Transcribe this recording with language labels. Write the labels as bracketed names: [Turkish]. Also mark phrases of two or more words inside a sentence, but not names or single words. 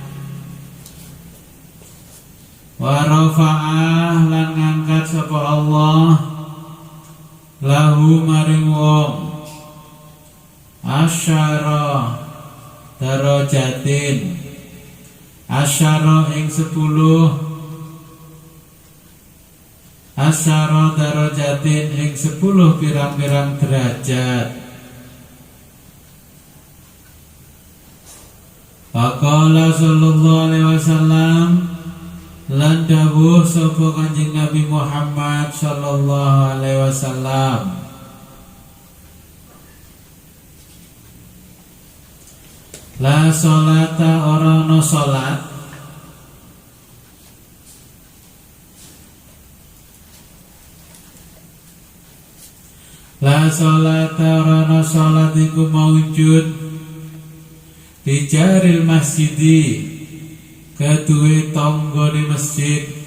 [Arabic] ورفعه [Javanese] lan ngangkat sapa Allah lahu maring wong [Arabic] عشر درجات [Javanese] asyara ing 10 [Arabic] عشر درجات [Javanese] ing 10 pirang-pirang derajat. [Arabic] فقال صلى الله عليه وسلم [Javanese] lan dawuh sapa Kanjeng Nabi Muhammad [Arabic] صلى الله عليه وسلم, لا صلاة [Javanese] ora ana salat [Arabic] لا صلاة [Javanese] ora ana salat iku maujud di [Arabic] جار المسجد [Javanese] keduwe tanggane masjid